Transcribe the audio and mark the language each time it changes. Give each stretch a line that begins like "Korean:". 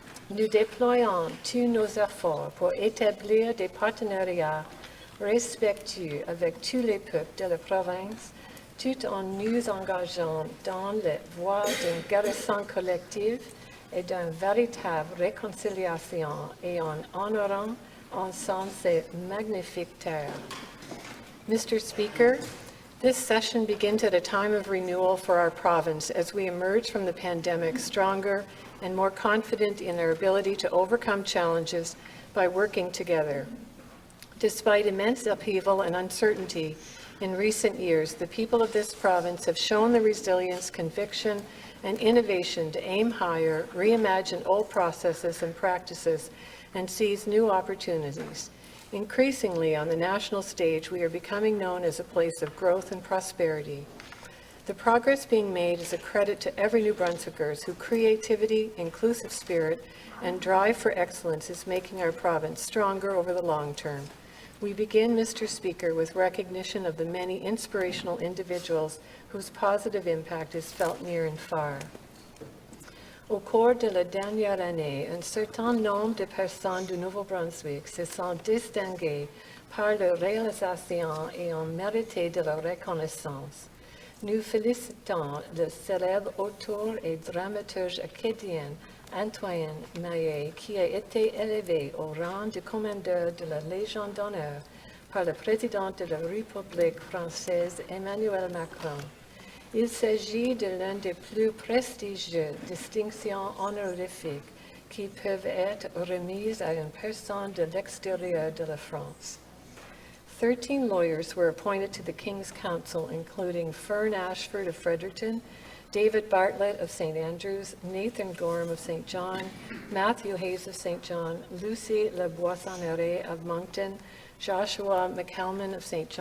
French: Nous déployons tous nos efforts pour établir des partenariats respectueux avec tous les peuples de la province, tout en nous engageant dans la voie d'une guérison collective et d'une véritable réconciliation et en honorant ensemble ces magnifiques terres.
English: Mr. Speaker, this session begins at a time of renewal for our province as we emerge from the pandemic stronger and more confident in our ability to overcome challenges by working together. Despite immense upheaval and uncertainty in recent years, the people of this province have shown the resilience, conviction, and innovation to aim higher, reimagine old processes and practices, and seize new opportunities. Increasingly, on the national stage, we are becoming known as a place of growth and prosperity. The progress being made is a credit to every New Brunswickers whose creativity, inclusive spirit, and drive for excellence is making our province stronger over the long term. We begin, Mr. Speaker, with recognition of the many inspirational individuals whose positive impact is felt near and far.
French: Au cours de la dernière année, un certain nombre de personnes du Nouveau-Brunswick se sont distinguées par leur réalisation et ont mérité de la reconnaissance. Nous félicitons le célèbre auteur et dramaturge acadien Antoine Maillet, qui a été élevé au rang de commandeur de la Légion d'honneur par le président de la République française Emmanuel Macron. Il s'agit de l'une des plus prestigieuses distinctions honorifiques qui peuvent être remises à une personne de l'extérieur de la France.
English: 13 lawyers were appointed to the King's Council, including Fern Ashford of Fredericton, David Bartlett of St. Andrews, Nathan Gorham of St. John, Matthew Hayes of St. John, Lucy Leboissonnerie of Moncton, Joshua McKelman of St.